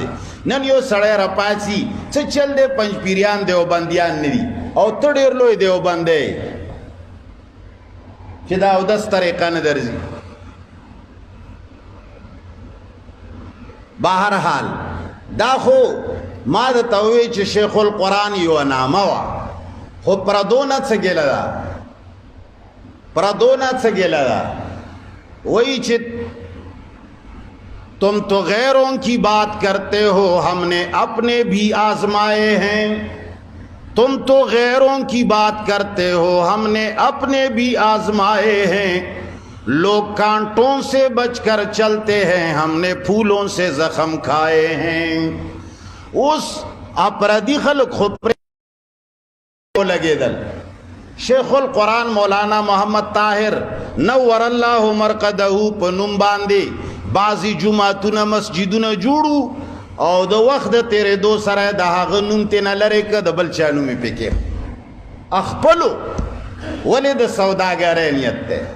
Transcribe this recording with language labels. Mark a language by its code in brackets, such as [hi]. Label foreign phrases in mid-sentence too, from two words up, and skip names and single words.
[ps] نن یو سړی راپاڅي څه چل دی پنجپیریان دیوبندیان نه دي او ته ډېر لوی دیوبند دی چې دا اودس طریقه نه درځي. بهرحال دا خو ما درته ووایي چې شیخ القرآن یوه نامه وه، خو پردونه څه ګیله ده، پردونه څه ګیله ده. [ur] وہی چت تم تو غیروں کی بات کرتے ہو ہم نے اپنے بھی آزمائے ہیں، تم تو غیروں کی بات کرتے ہو ہم نے اپنے بھی آزمائے ہیں، لوگ کانٹوں سے بچ کر چلتے ہیں ہم نے پھولوں سے زخم کھائے ہیں. [ps] اس اپردی خلق خود لگے دل شیخ القرآن مولانا محمد طاهر [ar] نور الله مرقده [ps] په نوم باندې بعضی جمعتونه مسجدونه جوړو او د وخت د تیرېدو سره د هغه نوم ترې نه لرې که د بل چا نوم یې پکې اخپلو. ولې د سوداګرۍ نیت دی.